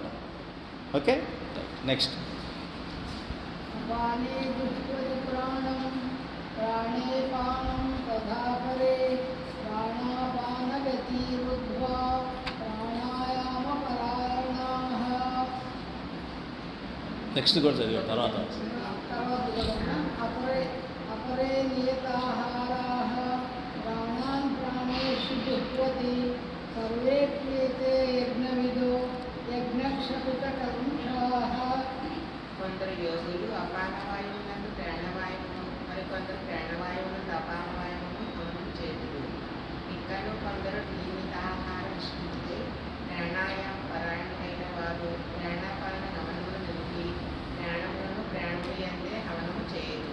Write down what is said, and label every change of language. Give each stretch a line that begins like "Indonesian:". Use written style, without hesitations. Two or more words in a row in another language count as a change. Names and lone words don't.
English: Okay, next. Next
Telugu: కూడా చదివా తర్వాత.
Sanskrit: अपरे नियताहाराः प्राणान् प्राणेषु जुह्वति सर्वे क्रियते यज्ञविदो यज्ञक्षपितकर्मषाः.
Telugu: కొందరు యోగులు అపానవాయువునందు ప్రాణవాయువును, మరికొందరు ప్రాణవాయువునందు అపానవాయువును హవనం చేతులు. ఇంకను కొందరు నియమితాహార నిష్ఠితే ప్రాణాయామ పరాయణులైన వారు ప్రాణాపాన గమనమును నిలిపి ప్రాణములను ప్రాణుయందే హవనము చేయుదురు.